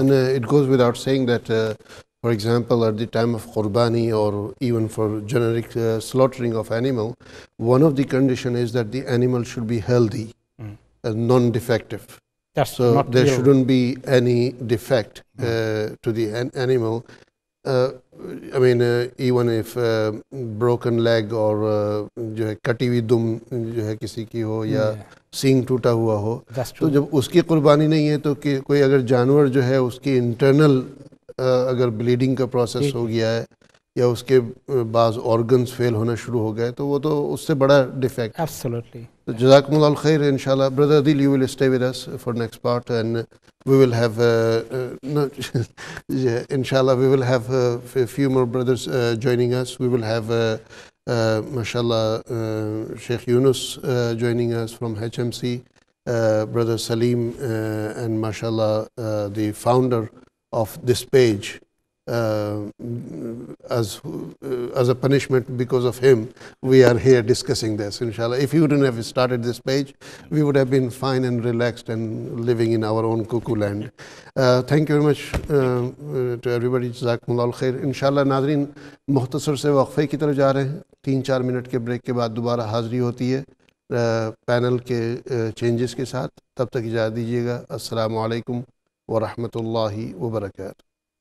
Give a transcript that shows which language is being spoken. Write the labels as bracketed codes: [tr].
[en] And it goes without saying that, for example, at the time of Qurbani or even for generic slaughtering of animal, one of the conditions is that the animal should be healthy, non-defective. So there shouldn't be any defect to the animal. I mean, even if broken leg or [hi] जो है कटी हुई दुम जो है किसी की हो या सींग टूटा हुआ हो, तो जब उसकी कुर्बानी नहीं है तो कोई अगर जानवर जो है उसकी इंटरनल अगर ब्लीडिंग का प्रोसेस हो गया है या उसके बाज़ ऑर्गन्स फेल होना शुरू हो गए तो वो तो उससे बड़ा defect. [en] Absolutely. So Jazakumullah khair, inshallah. Brother Adil, you will stay with us for next part, and we will have, no, yeah, inshallah, we will have a few more brothers joining us. We will have, mashallah, Sheikh Yunus joining us from HMC, Brother Salim, and mashallah, the founder of this page. As a punishment because of him, we are here discussing this, inshallah. If you wouldn't have started this page, we would have been fine and relaxed and living in our own cuckoo land. Thank you very much to everybody. Jazakumullah khair. [hi] Inshallah, नाज़रीन मुख्तसर से वक्फ़े की तरफ जा रहे हैं। 3-4 minute के break के बाद दोबारा हाज़िरी होती है पैनल के चेंजेस के साथ। तब तक इजाज़त दीजिएगा। अस्सलामु अलैकुम व रहमतुल्लाहि व बरकातुहू।